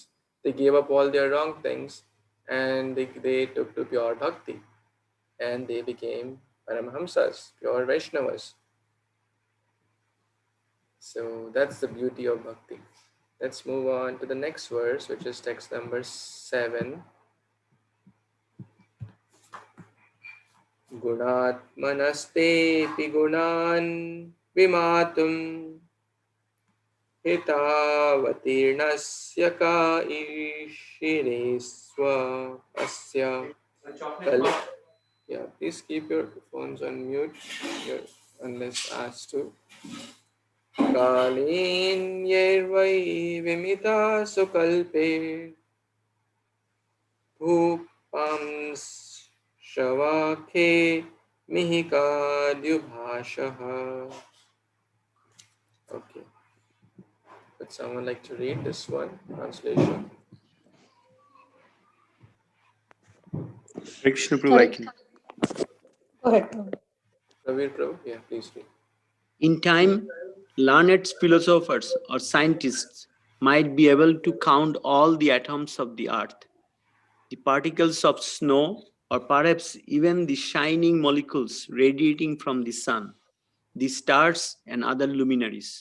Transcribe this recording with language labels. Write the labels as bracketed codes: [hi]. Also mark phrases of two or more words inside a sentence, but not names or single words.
[en] They gave up all their wrong things, and they took to pure bhakti, and they became Paramahamsas, pure Vaishnavas. So that's the beauty of bhakti. Let's move on to the next verse, which is text number 7. [sa] Gunatmanastepi gunan vimatum hitavatirnasya ka ishireswa asya. [en] Yeah, please keep your phones on mute unless asked to. [sa] Kalin yervai vimita sukalpe bhupams shavakhe mihikadyubhashaha. [en] Okay. Would someone like to read this one? Translation. Hare Krishna Prabhu, I can. Go ahead, Prabhu. Pravir Prabhu? Yeah, please read. In time, learned philosophers or scientists might be able to count all the atoms of the earth, the particles of snow, or perhaps even the shining molecules radiating from the sun, the stars, and other luminaries.